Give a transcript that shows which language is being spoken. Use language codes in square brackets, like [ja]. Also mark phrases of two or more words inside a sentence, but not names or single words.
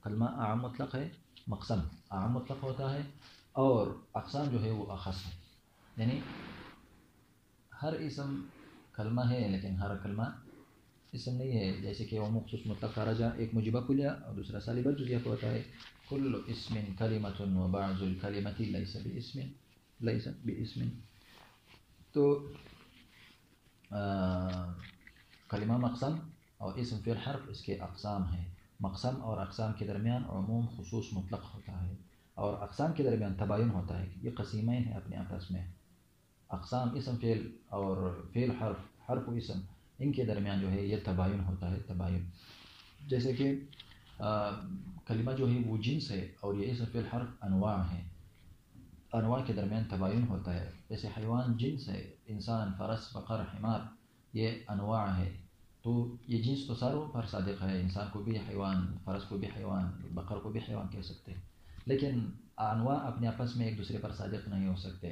[ur] کلمہ عام مطلق ہے، مقسم عام مطلق ہوتا ہے، اور اقسام جو ہے وہ اخص ہے، یعنی ہر اسم کلمہ ہے لیکن ہر کلمہ اسم نہیں ہے۔ جیسے کہ عموم خصوص مطلق کا رجع ایک مجیبہ کلیہ اور دوسرا سالبہ جزیہ ہوتا ہے۔ [ar] کل اسم کلمۃ وبعض الکلمۃ لیس باسم، ليس باسم. [ur] تو کلمہ مقسم اور اسم فعل حرف اس کے اقسام ہیں. مقسم اور اقسام کے درمیان عموم خصوص مطلق ہوتا ہے، اور اقسام کے درمیان تباین ہوتا ہے. یہ قسیمین ہیں اپنے آپس میں. اقسام اسم فعل اور فعل حرف، حرف و اسم، ان کے درمیان جو ہے یہ تباین ہوتا ہے. تباین جیسے کہ کلمہ جو ہے وہ جنس ہے، اور یہ اسم فعل حرف انواع ہیں. انواع کے درمیان تباین ہوتا ہے. جیسے حیوان جنس ہے، انسان، فرس، بقر، حمار، یہ انواع ہے. تو یہ جنس تو ساروں پر صادق ہے، انسان کو بھی حیوان، فرس کو بھی حیوان، بقر کو بھی حیوان کہہ سکتے ہیں. لیکن انواع اپنے آپس میں ایک دوسرے پر صادق نہیں ہو سکتے.